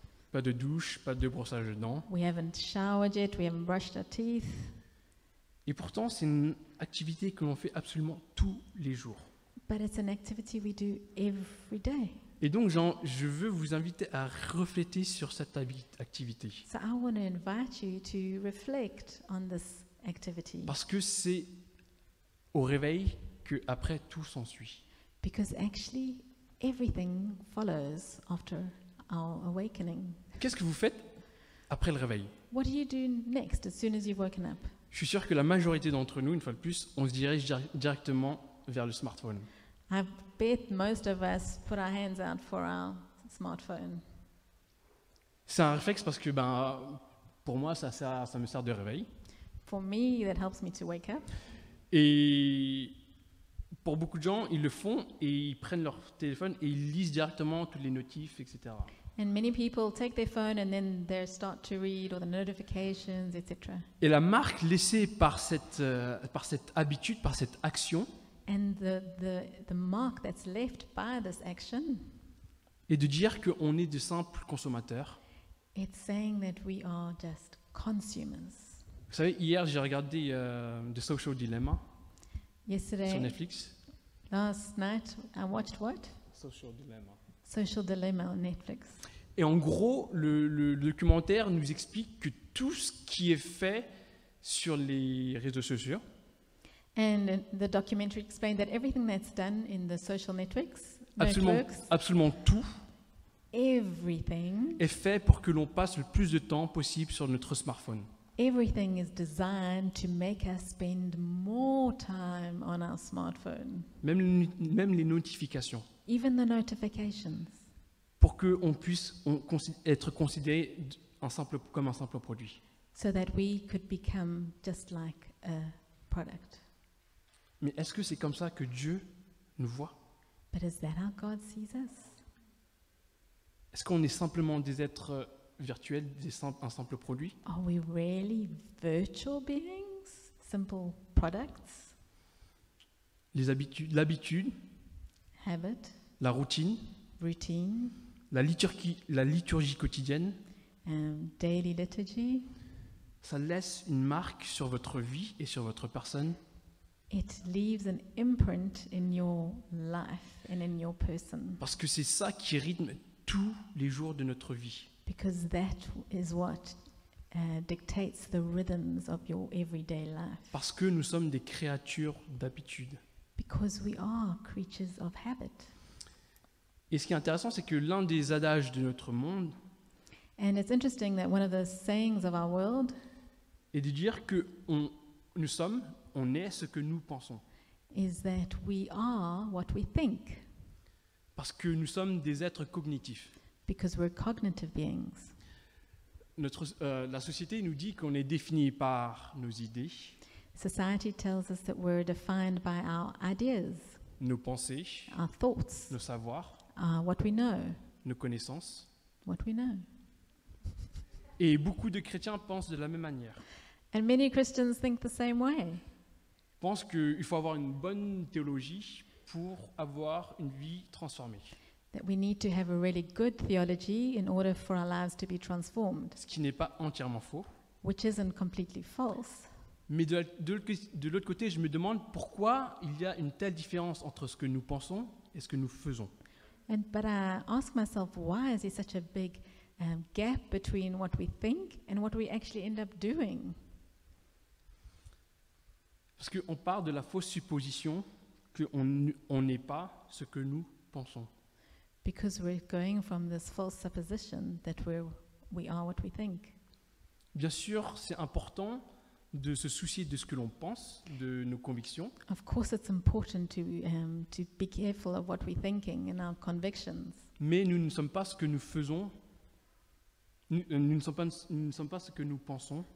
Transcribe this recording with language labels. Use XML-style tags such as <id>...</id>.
<fr>Pas de douche, pas de brossage de dents.</fr> <en>We haven't showered yet, we haven't brushed our teeth.</en> <fr>Et pourtant, c'est une activité que l'on fait absolument tous les jours.</fr> <en>But it's an activity we do every day.</en> <fr>Et donc, je veux vous inviter à refléter sur cette activité.</fr> <en>So I want to invite you to reflect on this activity.</en> <fr>Parce que c'est au réveil qu'après tout s'ensuit.</fr> <en>Because actually, everything follows after our awakening.</en> <fr>Qu'est-ce que vous faites après le réveil?</fr> <en>What do you do next as soon as you've woken up?</en> <fr>Je suis sûr que la majorité d'entre nous, une fois de plus, on se dirige directement vers le smartphone.</fr> <en>I bet most of us put our hands out for our smartphone.</en> <fr>C'est un réflexe parce que pour moi, ça me sert de réveil.</fr> <en>For me, that helps me to wake up.</en> <fr>Et pour beaucoup de gens, ils le font et ils prennent leur téléphone et ils lisent directement toutes les notifs, etc.</fr> <en>And many people take their phone and then they start to read all the notifications, etc.</en> <fr>Et la marque laissée par cette habitude, par cette action,</fr> <en>And the mark that's left by this action,</en> <fr>est de dire qu'on est de simples consommateurs.</fr> <en>it's saying that we are just consumers.</en> <fr>Vous savez, hier, j'ai regardé The Social Dilemma sur</fr> <en>Yesterday,</en> <fr>Netflix.</fr> <en>last night, I watched what? Social Dilemma. Social Dilemma on Netflix.</en> <fr>Et en gros, le documentaire nous explique que tout ce qui est fait sur les réseaux sociaux,</fr> <en>And the documentary explained that everything that's done in the social networks,</en> <fr>absolument tout,</fr> <en>everything</en> <fr>est fait pour que l'on passe le plus de temps possible sur notre smartphone.</fr> <en>Everything is designed to make us spend more time on our smartphone,</en> <fr>Même les notifications,</fr> <en>even the notifications,</en> <fr>pour qu'on puisse être considéré comme un simple produit.</fr> <en>so that we could become just like a product.</en> <fr>Mais est-ce que c'est comme ça que Dieu nous voit?</fr> <en>But is that how God sees us?</en> <fr>Est-ce qu'on est simplement des êtres virtuels, un simple produit?</fr> <en>Are we really virtual beings, simple products,</en> <fr>L'habitude,</fr> <en>habit,</en> <fr>la routine,</fr> <en>routine,</en> <fr>la liturgie quotidienne,</fr> <en>daily liturgy?</en> <fr>ça laisse une marque sur votre vie et sur votre personne.</fr> <en>It leaves an imprint in your life and in your person,</en> <fr>Parce que c'est ça qui rythme tous les jours de notre vie.</fr> <en>because that is what dictates the rhythms of your everyday life.</en> <fr>Parce que nous sommes des créatures d'habitude.</fr> <en>Because we are creatures of habit.</en> <fr>Et ce qui est intéressant, c'est que l'un des adages de notre monde</fr> <en>And it's interesting that one of the sayings of our world</en> <fr>est de dire que on est ce que nous pensons.</fr> <en>is that we are what we think,</en> <fr>Parce que nous sommes des êtres cognitifs.</fr> <en>because we're cognitive beings.</en> <fr>La société nous dit qu'on est défini par nos idées,</fr> <en>Society tells us that we're defined by our ideas,</en> <fr>nos pensées,</fr> <en>our thoughts,</en> <fr>nos savoirs,</fr> <en>what we know,</en> <fr>nos connaissances.</fr> <en>what we know.</en> <fr>Et beaucoup de chrétiens pensent de la même manière.</fr> <en>And many Christians think the same way.</en> <fr>Pensent qu'il faut avoir une bonne théologie pour avoir une vie transformée.</fr> <en>that we need to have a really good theology in order for our lives to be transformed,</en> <fr>ce qui n'est pas entièrement faux.</fr> <en>which isn't completely false.</en> <fr>Mais de l'autre côté, je me demande pourquoi il y a une telle différence entre ce que nous pensons et ce que nous faisons.</fr> <en>But I ask myself, why is there such a big gap between what we think and what we actually end up doing?</en> <fr>Parce qu'on part de la fausse supposition qu'on n'est pas ce que nous pensons.</fr> <en>Because we're going from this false supposition that we are what we think.</en> <fr>Bien sûr, c'est important de se soucier de ce que l'on pense, de nos convictions,</fr> <en>Of course, it's important to be careful of what we're thinking and our convictions.</en> <fr>mais nous ne sommes pas ce que nous faisons, nous ne sommes pas ce que nous pensons,</fr>